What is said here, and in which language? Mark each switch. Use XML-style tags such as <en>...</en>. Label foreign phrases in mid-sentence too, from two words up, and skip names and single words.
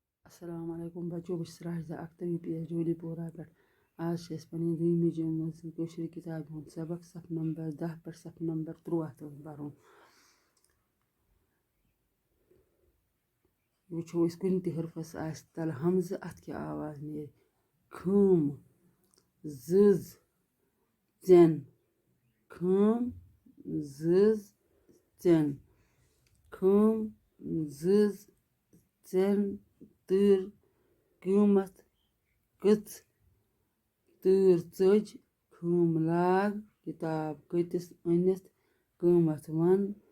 <ar>السلام علیکم</ar> <ks>بچو بہٕ چھَس راشدہ اختر UPS جولی پورہ پٮ۪ٹھ آز چھِ أسۍ پنٕنہِ دوٚیمہِ جمٲژ منٛز کٲشِر کِتابہِ ہُنٛد سبق صفہٕ نمبر 10 پٮ۪ٹھ صفہٕ نمبر 13 پَرُن وٕچھو أسۍ کُنہِ تہِ حرفَس آسہِ تَلہٕ ہمزٕ اَتھ کیٛاہ آواز نیرِ خٲم زٕز ژٮ۪ن خٲم زٕز ژٮ۪ن خٲم زٕز ژٮ۪ن تۭر قۭمَتھ کٔژ تۭر ژٔج خٲم لاگ کِتاب کۭتِس أنِتھ قۭمَتھ وَن</ks>